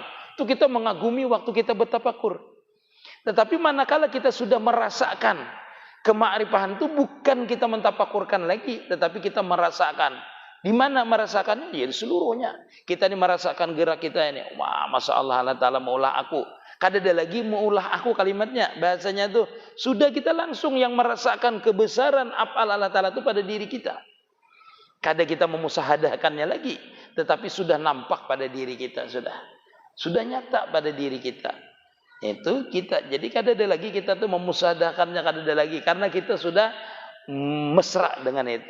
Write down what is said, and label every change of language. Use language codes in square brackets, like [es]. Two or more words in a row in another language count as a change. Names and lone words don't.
[id] Itu kita mengagumi waktu kita bertafakur. Tetapi manakala kita sudah merasakan Kema'rifahan itu bukan kita mentafakurkan lagi, tetapi kita merasakan. Di mana merasakannya? Ya di seluruhnya. Kita ini merasakan gerak kita ini. [bjn] Wah, [ar] Masya Allah, [bjn] Allah Ta'ala maulah aku. Kadada lagi maulah aku kalimatnya. [id] Bahasanya itu sudah kita langsung yang merasakan kebesaran af'al Allah Ta'ala itu pada diri kita. Kada kita memusahadakannya lagi, tetapi sudah nampak pada diri kita, sudah nyata pada diri kita. Itu kita, jadi kadada lagi kita tuh memusahadakannya, kadada lagi karena kita sudah mesra dengan itu.